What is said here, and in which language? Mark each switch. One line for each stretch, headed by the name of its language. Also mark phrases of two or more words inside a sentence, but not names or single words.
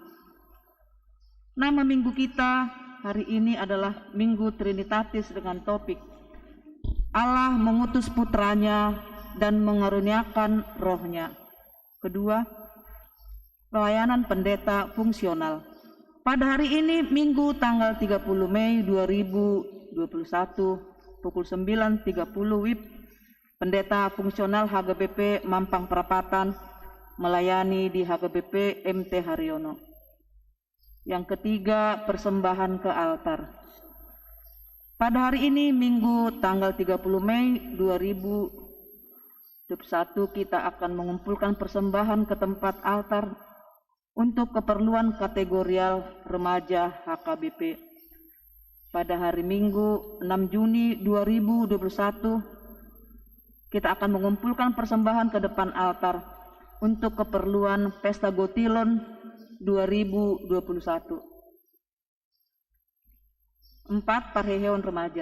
Indonesian: Nama minggu kita hari ini adalah Minggu Trinitatis dengan topik Allah mengutus putranya dan mengaruniakan rohnya. Kedua, pelayanan pendeta fungsional. Pada hari ini Minggu tanggal 30 Mei 2021 pukul 9.30 WIB, pendeta fungsional HGBP Mampang Perapatan melayani di HGBP MT Haryono. Yang ketiga, persembahan ke altar. Pada hari ini Minggu tanggal 30 Mei 2021 kita akan mengumpulkan persembahan ke tempat altar untuk keperluan kategorial remaja HKBP. Pada hari Minggu 6 Juni 2021 kita akan mengumpulkan persembahan ke depan altar untuk keperluan Pesta Gotilon 2021. 4. Parheheon remaja.